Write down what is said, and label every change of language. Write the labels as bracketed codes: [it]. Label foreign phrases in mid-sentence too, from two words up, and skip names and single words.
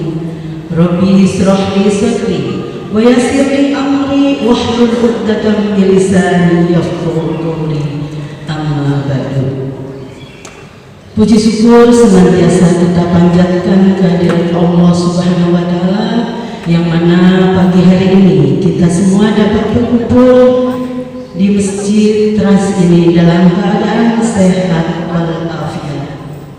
[ar] رب اشرح لي صدري ويسر لي أمري واحلل عقدة من لساني يفقهوا قولي. أما بعد. [id] Puji syukur senantiasa kita panjatkan kehadirat Allah [ar] سبحانه وتعالى [id] yang mana pagi hari ini kita semua dapat berkumpul di Masjid Trans ini dalam keadaan sehat walafiat.